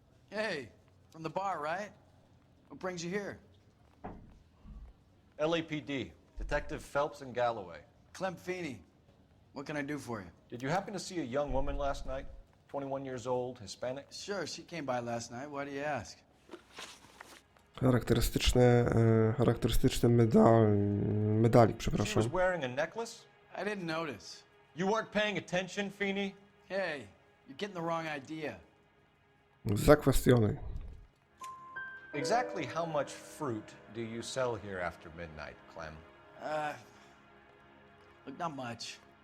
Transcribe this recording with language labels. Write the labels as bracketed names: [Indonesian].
[English] Hey, from the bar, right? What brings you here? LAPD, Detective Phelps and Galloway. Clem Feeney. What can I do for you? Did you happen to see a young woman last night? 21 years old, Hispanic? Sure, she came by last night. Why do you ask? [Polish] Charakterystyczny medalik, [English] She [Polish] przepraszam. [English] was wearing a necklace? I didn't notice. You weren't paying attention, Feeney? Hey, you're getting the wrong idea. [Polish] Zakwestionuj. [English] Exactly how much fruit do you sell here after midnight, Clem? Look, not much.